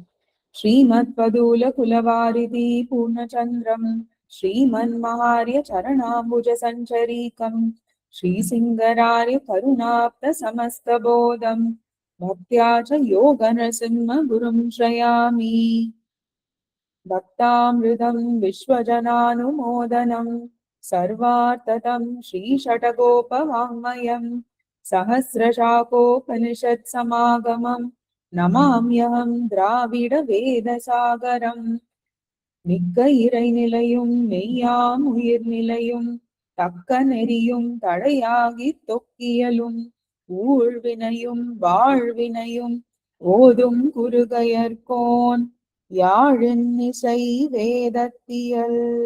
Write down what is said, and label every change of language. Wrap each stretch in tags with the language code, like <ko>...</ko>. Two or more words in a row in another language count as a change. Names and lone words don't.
<sa>श्रीमत् पदूल कुलवारिधि पूर्णचन्द्रं श्रीमन् महार्य चरणाम्बुज सञ्चरीकं श्रीसिंगरार्य करुणाप्त समस्तबोधं भक्त्याच्च योग नरसिंह गुरुं श्रयामि. भक्तामृतं विश्वजनानुमोदनम् सर्वार्थतं श्रीषटकोपवाङ्मयं सहस्रशाकोपनिषत् समागमं नमाम्यहं द्राविडवेदसागरम्.</sa> <ta>மிக்க இறைநிலையும் மெய்யாம் உயிர் நிலையும் தக்க நெறியும் தடையாகி தொக்கியலும் ஊழ்வினையும் வாழ்வினையும் ஓதும் குருகையர்கோன் யாழின் இசை வேதத்தியல்.</ta>